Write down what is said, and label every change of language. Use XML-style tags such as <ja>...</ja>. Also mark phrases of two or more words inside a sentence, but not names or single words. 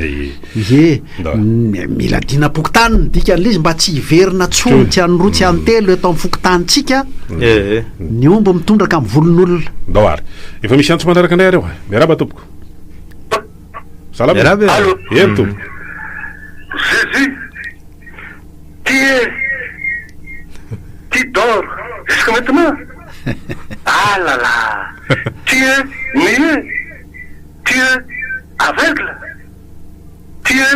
<mg>mila dina-pokotany dikan'le izy mba tsy hiverina tsony tsy anyroa tsy antelo eto amin'ny fokotanitsika ny omby mitondraka amin'ny volon'olona ndao ary efa misy antso manaraka indray areo miaraba tompoko salama eny tompoko</mg> <fr>Jésus, tu dors jusqu'à maintenant. Ah là là, tu es muet, tu es aveugle, tu es...</fr>